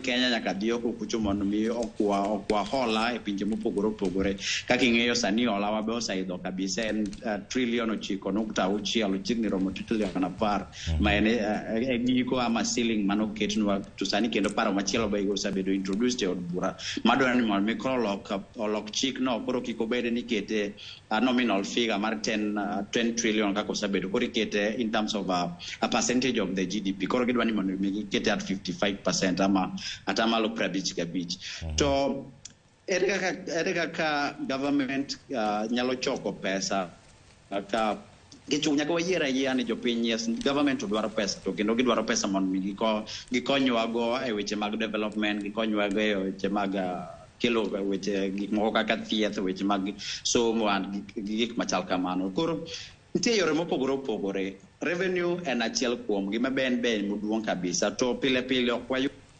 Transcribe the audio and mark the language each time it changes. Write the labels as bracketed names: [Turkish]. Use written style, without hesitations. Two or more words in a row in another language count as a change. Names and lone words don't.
[Luo (Kenya and Tanzania)] Kenya nyaka dio kucho mondo mi okwa hola e pinje mopogore kaka ing'eyo sani hola wa be osaido kabisa en trillion 9.6 chigni romo trillion 10 ma en e giko ama ceiling manoket nwa to sani kendo paro machielo be osebedo introduced e od bura madwaro ni mondo mi olok chik no koro kiko bede ni kete [English] nominal figure [Luo (Kenya and Tanzania)] mar 10 trillion kaka osebedo koro ikete [English] in terms of a percentage of the GDP [Luo (Kenya and Tanzania)] koro gidwa ni mondo mi kete [English] at 55% [Luo (Kenya and Tanzania)] ama atamalo 55 to ere kaka government nyalo choko pesa ka gichunya ko yiera ni jopiny [English] yes government [Luo (Kenya and Tanzania)] dwaro pesa to kendo gidwaro pesa mondo mi gikonywa go e weche mag development gikonywa go e weche mag kelo weche gik moko kaka thieth weche mag somo and gik machal kamano koro nitie yore mopogore revenue en achiel kuom gima ben moduong kabisa to pile ok